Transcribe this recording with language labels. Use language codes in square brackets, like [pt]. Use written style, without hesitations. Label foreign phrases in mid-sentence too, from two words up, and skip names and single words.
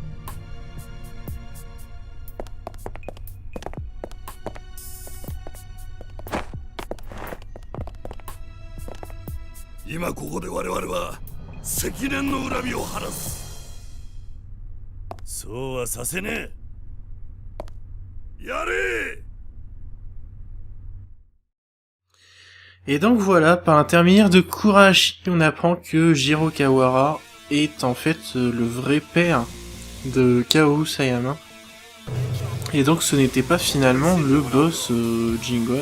[ja] 今ここで我々は積年の恨みを晴らす。そうはさせねえ。やれ。 [fr] Et donc voilà, par l'intermédiaire de Kurashi, on apprend que Jiro Kawara est en fait le vrai père de Kaoru Sayama. Et donc ce n'était pas finalement le boss Jingon.